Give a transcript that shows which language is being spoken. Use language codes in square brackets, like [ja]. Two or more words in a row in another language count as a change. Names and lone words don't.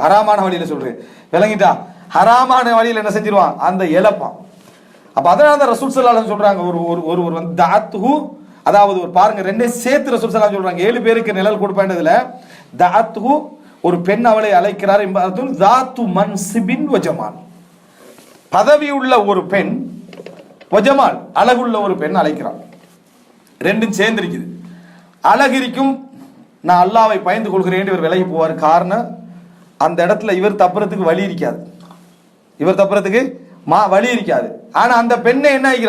[ta] ஹராமான வழியில சொல்றேன், விளங்கிட்டா? ஹராமான வழியில் என்ன செஞ்சிருவான்? அந்த இழப்பான். அப்ப அதனால தான் ரசூல் [ar] صلى الله عليه [ta] சொல்றாங்க, ஒரு வந்து தஅத்துஹு, அதாவது ஒரு பாருங்க ரெண்டே சேர்த்து ரசூல் [ar] صلى الله عليه [ta] சொல்றாங்க 7 பேருக்கு நிழல் கொடுப்பேன்றதுல தஅத்துஹு, ஒரு பெண் அவளை அழைக்கிறார். [ar] இம்பாத்துன் ذات منصب وجمال, [ta] பதவி உள்ள ஒரு பெண், வஜமால் அழகுள்ள ஒரு பெண் அழைக்கிறார். ரெண்டும் சேர்ந்திருக்குது. அழகு இருக்கும், நான் அல்லாஹ்வை பயந்து கொள்கிறேன் இவர் விலகி போவார். காரணம் அந்த இடத்துல இவர் தப்புறதுக்கு வழி இருக்காது. இவர் தப்புறதுக்கு வழி இருக்காது. ஆனா அந்த பெண்ணை என்ன ஆகிறா?